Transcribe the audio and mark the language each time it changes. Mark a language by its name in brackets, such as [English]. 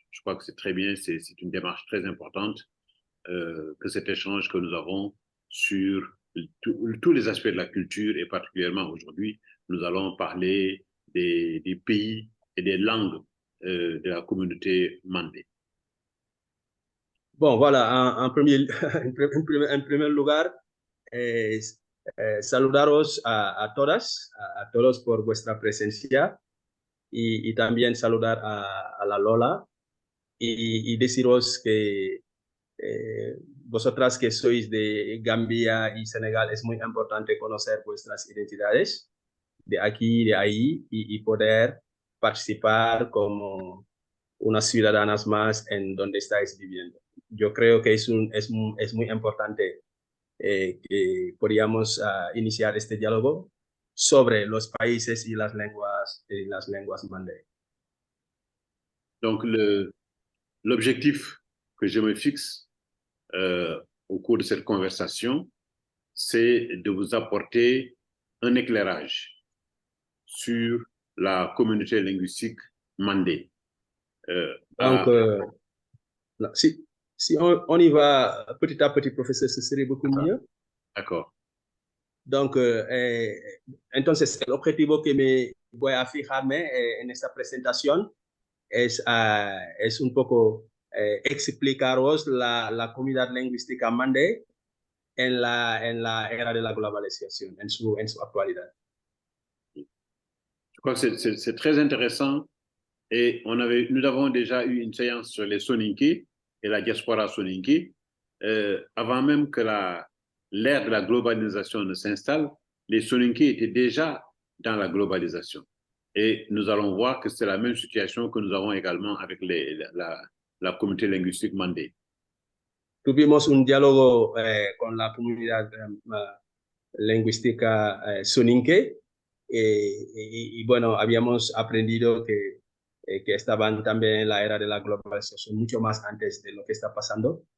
[French] Je crois que c'est très bien, c'est une démarche très importante que cet échange que nous avons sur tous les aspects de la culture et particulièrement aujourd'hui, nous allons parler des pays et des langues de la communauté mandé. [Spanish] Bon, voilà, en primer lugar, eh, saludaros a todas, a todos por vuestra presencia y también saludar a la Lola y deciros que vosotras que sois de Gambia y Senegal es muy importante conocer vuestras identidades de aquí y de ahí y poder participar como unas ciudadanas más en donde estáis viviendo. Yo creo que es muy importante que podríamos iniciar este diálogo sobre los países y las lenguas mandé. [French] Donc, l'objectif que je me fixe au cours de cette conversation, c'est de vous apporter un éclairage sur la communauté linguistique mandé. Donc, si, si on y va petit à petit, professeur, ce serait beaucoup mieux. D'accord. [Spanish] Donc, entonces, el objetivo que me voy a fijarme en esta presentación es un poco explicaros la comunidad lingüística mandé en la era de la globalización, en su actualidad. [French] Je crois que c'est très intéressant et nous avons déjà eu une séance sur les Soninké et la diaspora Soninké. Avant même que l'ère de la globalisation ne s'installe, les Soninké étaient déjà dans la globalisation. Et nous allons voir que c'est la même situation que nous avons également avec la communauté linguistique mandé. [Spanish] Tuvimos un diálogo con la comunidad lingüística soninke y bueno, habíamos aprendido que estaban también en la era de la globalización mucho más antes de lo que está pasando.